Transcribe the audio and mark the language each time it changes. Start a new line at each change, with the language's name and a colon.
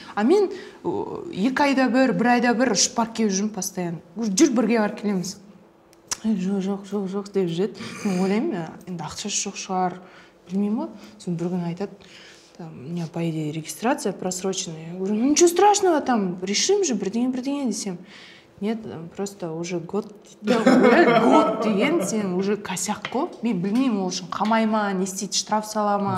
Kazakh: А мен 2 айда бір айда бір ұшып барып келіп жүрмін постоянно. Жүр, бірге барып келеміз. Жоқ деп жүреді. Мен ойлаймын, енді ақшасы жоқ шығар, білмеймін ғой. Сосын бір күні айтады,
Russian: у меня, по идее, регистрация просроченная. Я говорю, ну ничего страшного, там, решим же,
Kazakh: бірдеңе десем.
Russian: Нет, просто уже год деген сен уже косяк қой.
Kazakh: Мен білмеймін ол үшін қамай ма, не істейді, штраф сала ма.